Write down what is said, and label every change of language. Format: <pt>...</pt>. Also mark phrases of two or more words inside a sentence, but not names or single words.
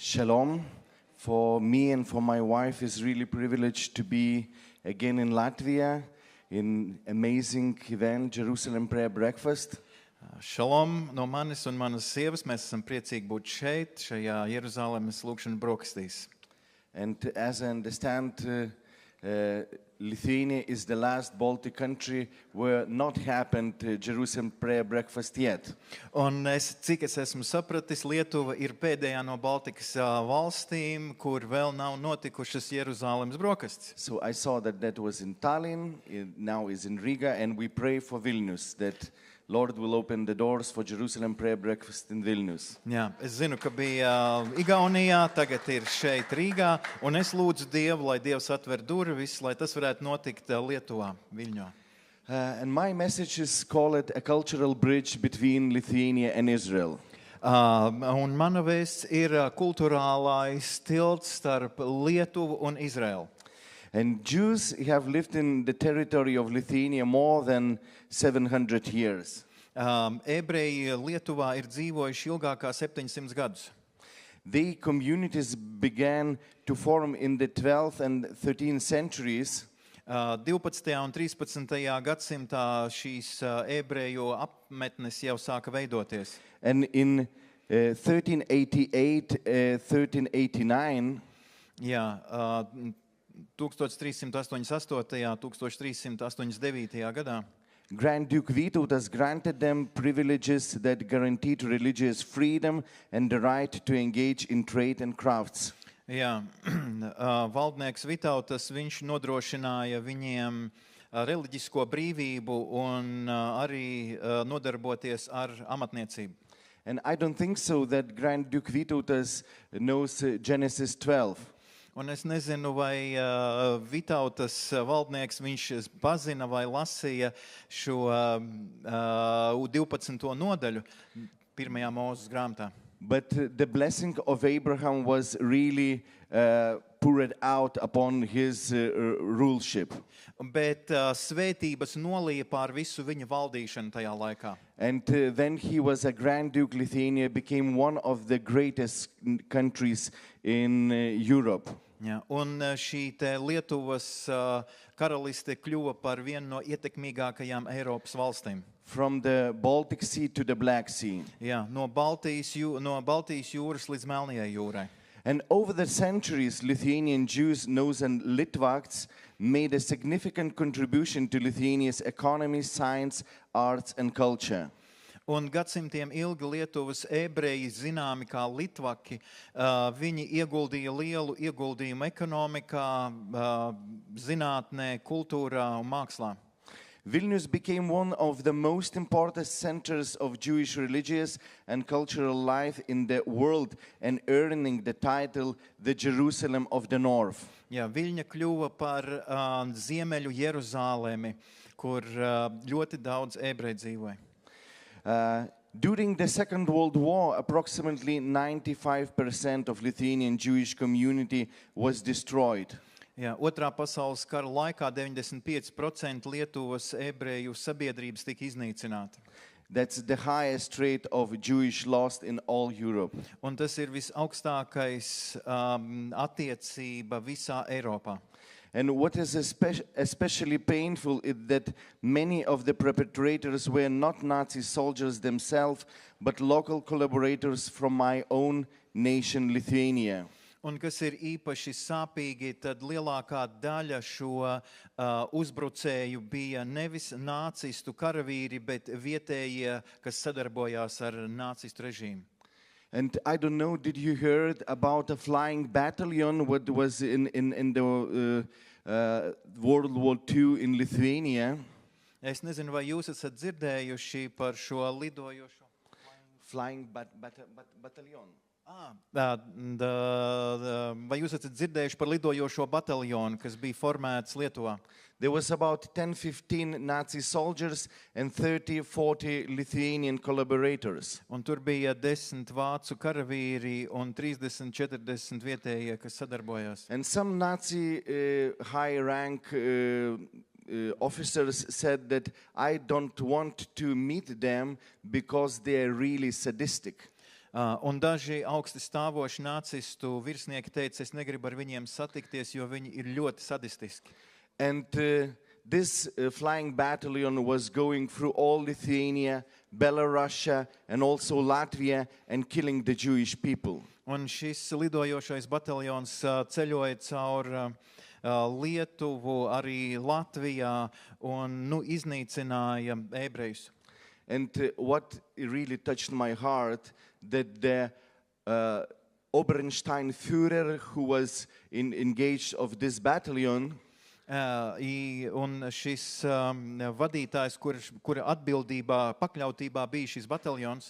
<en>Shalom. For me and for my wife is really privileged to be again in Latvia in amazing event, Jerusalem Prayer Breakfast.</en> <lv>Šalom no manis un manas sievas. Mēs esam priecīgi būt šeit, šajā Jeruzalemes lūkšana brokastīs.</lv> <en>And as I understand, Lithuania is the last Baltic country where not happened Jerusalem Prayer Breakfast yet.</en> <lv>Un cik es esmu sapratis, Lietuva ir pēdējā no Baltikas valstīm, kur vēl nav notikušas Jeruzalemes brokastis.</lv> <en>So I saw that was in Tallinn, now is in Riga, and we pray for Vilnius, that Lord will open the doors for Jerusalem Prayer Breakfast in Vilnius.</en> <lv>Jā, es zinu, ka bija Igaunijā, tagad ir šeit Rīgā, un es lūdzu Dievu, lai Dievs atver durvis, lai tas varētu notikt Lietuvā, Viļņā.</lv> <en>And my message is called a cultural bridge between Lithuania and Israel.</en> <lv>Un mana vēsts ir kulturālais tilts starp Lietuvu un Izraelu.</lv> <en>And Jews have lived in the territory of Lithuania more than 700 years.</en> <lv>Ebreji Lietuvā ir dzīvojuši ilgāk kā 700 gadus.</lv> <en>The communities began to form in the 12th and 13th centuries.</en> <lv>12. un 13. gadsimtā šīs ebreju apmetnes jau sāka veidoties.</lv> <en>And in 1388, 1389,</en> <lv>Jā, 1388. 1389. gadā</lv> <en>Grand Duke Vytautas granted them privileges that guaranteed religious freedom and the right to engage in trade and crafts.</en> <lv>Jā, valdnieks Vitautas, viņš nodrošināja viņiem reliģisko brīvību un arī nodarboties ar amatniecību.</lv> <en>And I don't think so that Grand Duke Vytautas knows Genesis 12.</en> <lv>Un es nezinu, vai Vitautas valdnieks viņš pazina vai lasīja šo 12. nodaļu pirmajā Mūzes grāmatā.</lv> <en>But the blessing of Abraham was really poured out upon his ruleship.</en> <lv>Bet svētības nolīja pār visu viņa valdīšanu tajā laikā.</lv> <en>And then he was a Grand Duke. Lithuania became one of the greatest countries in Europe.</en> <lv>Ja, un šī te Lietuvas karaliste kļuva par vienu no ietekmīgākajām Eiropas valstīm.</lv> <en>From the Baltic Sea to the Black Sea.</en> <lv>Ja, no Baltijas jūras līdz Melnajai jūrai.</lv> <en>And over the centuries, Lithuanian Jews, Knows and Litvaks made a significant contribution to Lithuania's economy, science, arts and culture.</en> <lv>Un gadsimtiem ilgi Lietuvas ebreji, zināmi kā litvaki, viņi ieguldīja lielu ieguldījumu ekonomikā, zinātnē, kultūrā un mākslā.</lv> <en>Vilnius became one of the most important centers of Jewish religious and cultural life in the world and earning the title the Jerusalem of the North.</en> <lv>Jā, Viļņa kļuva par ziemeļu Jeruzālemi, kur ļoti daudz ebreju dzīvoja.</lv> <en>During the Second World War, approximately 95% of Lithuanian Jewish community was destroyed.</en> <lv>Jā, Otrā pasaules kara laikā 95% Lietuvas ebreju sabiedrības tika iznīcināta.</lv> <en>That's the highest rate of Jewish loss in all Europe.</en> <lv>Un tas ir visaugstākais attiecība visā Eiropā.</lv> <en>And what is especially painful is that many of the perpetrators were not Nazi soldiers themselves, but local collaborators from my own nation, Lithuania.</en> <lv>Un kas ir īpaši sāpīgi, tad lielākā daļa šo uzbrucēju bija nevis nācistu karavīri, bet vietējie, kas sadarbojās ar nācistu režīmu.</lv> <en>And I don't know, did you heard about a flying battalion what was in the World War II in Lithuania?</en> <lv>Es nezinu, vai jūs esat dzirdējuši par šo lidojošo</lv> <en>Flying battalion.</en> <lv>Vai jūs esat dzirdējuši par lidojošo bataljonu, kas bija formēts Lietuvā?</lv> <en>There was about 10-15 Nazi soldiers and 30-40 Lithuanian collaborators.</en> <lv>Un tur bija 10 vācu karavīri un 30-40 vietējie, kas sadarbojās.</lv> <en>And some Nazi high rank officers said that I don't want to meet them because they are really sadistic.</en> <lv>Un daži augsti stāvoši nacistu virsnieki teica, es negribu ar viņiem satikties, jo viņi ir ļoti sadistiski.</lv> <en>And this flying battalion was going through all Lithuania, Belarus, and also Latvia, and killing the Jewish people.</en> <lv>Un šis lidojošais bataljons ceļoja caur Lietuvu, arī Latvijā, un iznīcināja ebrejus.</lv> <en>And what really touched my heart, that the Oberstein Führer, who was engaged of this battalion,</en> <lv>Un šis vadītājs, kura atbildībā, pakļautībā bija šis bataljons,</lv>